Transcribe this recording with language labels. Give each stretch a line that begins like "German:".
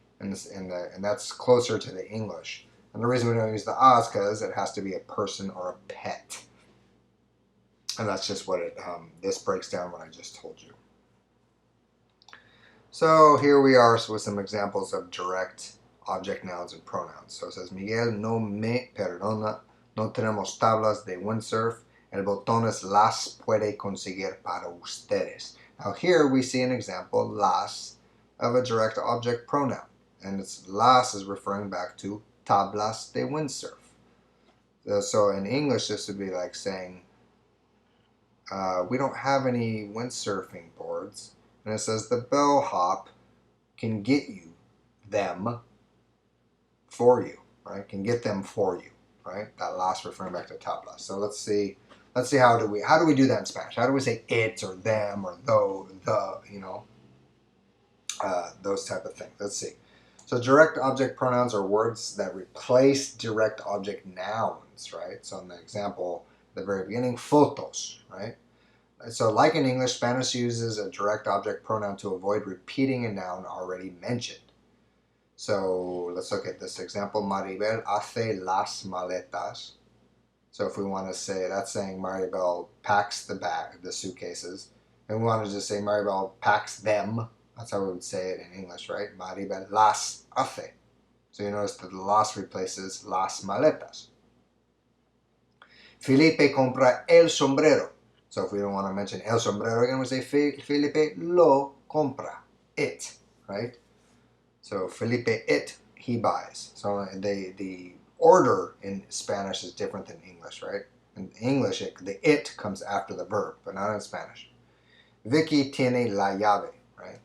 English: And that's closer to the English. And the reason we don't use the a is because it has to be a person or a pet. And that's just what this breaks down what I just told you. So here we are with some examples of direct object nouns and pronouns. So it says,
Spanish: Miguel no me perdona, no tenemos tablas de windsurf, el botones las puede conseguir para ustedes.
English: Now here we see an example, las, of a direct object pronoun. And it's las is referring back to tablas de windsurf. So in English this would be like saying, we don't have any windsurfing boards. And it says the bellhop can get you them for you, right? Can get them for you, right? That last referring back to tablas. So let's see how do we do that in Spanish? How do we say it or them or though, the, those type of things? Let's see. So direct object pronouns are words that replace direct object nouns, right? So in the example, at the very beginning, fotos, right? So like in English, Spanish uses a direct object pronoun to avoid repeating a noun already mentioned. So let's look at this example.
Spanish: Maribel hace las maletas.
English: So if we want to say, that's saying Maribel packs the suitcases. And we want to just say Maribel packs them. That's how we would say it in English, right?
Spanish: Maribel las hace.
English: So you notice that the las replaces las maletas.
Spanish: Felipe compra el sombrero.
English: So if we don't want to mention el sombrero again, we say
Spanish: Felipe lo compra,
English: it, right? So Felipe it, he buys. So the order in Spanish is different than English, right? In English, the it comes after the verb, but not in Spanish.
Spanish: Vicky tiene la llave, right?